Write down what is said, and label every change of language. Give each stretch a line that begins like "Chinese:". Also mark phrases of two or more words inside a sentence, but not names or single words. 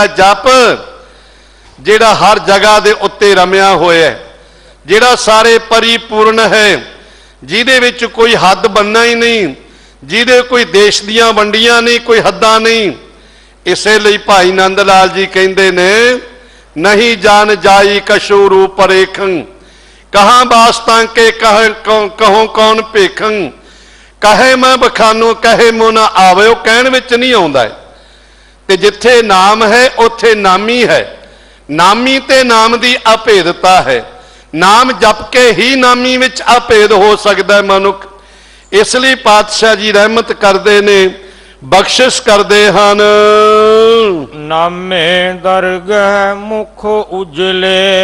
Punjabi: ਜਪ ਜਿਹੜਾ ਹਰ ਜਗ੍ਹਾ ਦੇ ਉੱਤੇ ਰਮਿਆ ਹੋਇਆ ਹੈ, ਜਿਹੜਾ ਸਾਰੇ ਪਰਿਪੂਰਨ ਹੈ, ਜਿਹਦੇ ਵਿਚ ਕੋਈ ਹੱਦ ਬਣਨਾ ਹੀ ਨਹੀਂ, ਜਿਹਦੇ ਕੋਈ ਦੇਸ਼ ਦੀਆਂ ਵੰਡੀਆਂ ਨਹੀਂ, ਕੋਈ ਹੱਦਾਂ ਨਹੀਂ। ਇਸੇ ਲਈ ਭਾਈ ਨੰਦ ਲਾਲ ਜੀ ਕਹਿੰਦੇ ਨੇ,
Braj: नहीं जान जाई कशु रूप रेखं, कहाँ वास्तां के कहों कौन भेखं। कहे मैं बखानो कहे मो ना आवे,
Punjabi: ਵੋ ਕਹਿਣ ਵਿਚ ਨਹੀਂ ਆਉਂਦਾ ਹੈ। ਤੇ ਜਿੱਥੇ ਨਾਮ ਹੈ ਉੱਥੇ ਨਾਮੀ ਹੈ। ਨਾਮੀ ਤੇ ਨਾਮ ਦੀ ਅਭੇਦਤਾ ਹੈ। ਨਾਮ ਜਪ ਕੇ ਹੀ ਨਾਮੀ ਵਿਚ ਅਭੇਦ ਹੋ ਸਕਦਾ ਹੈ ਮਨੁੱਖ।
Hindi: इसलिए पातशाह जी रहमत करते ने, बख्शिश करते हैं।
Punjabi: ਨਾਮੇ ਦਰਗਹ ਮੁਖ ਉਜਲੇ।